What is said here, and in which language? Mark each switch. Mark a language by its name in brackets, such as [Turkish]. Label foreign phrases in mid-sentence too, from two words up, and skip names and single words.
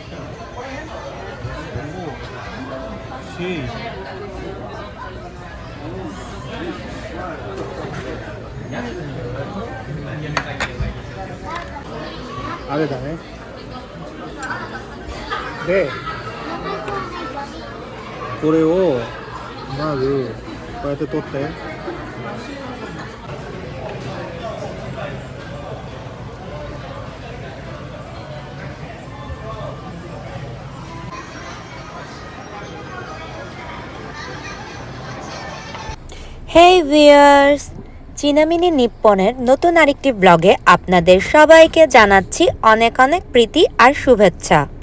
[Japanese] あれだね。で、これをまずこうやって取って。 [Bangla] হেই ভিউয়ার্স, চীনামিনি নিপ্পনের নতুন আরেকটি ব্লগে আপনাদের সবাইকে জানাচ্ছি অনেক অনেক প্রীতি আর শুভেচ্ছা।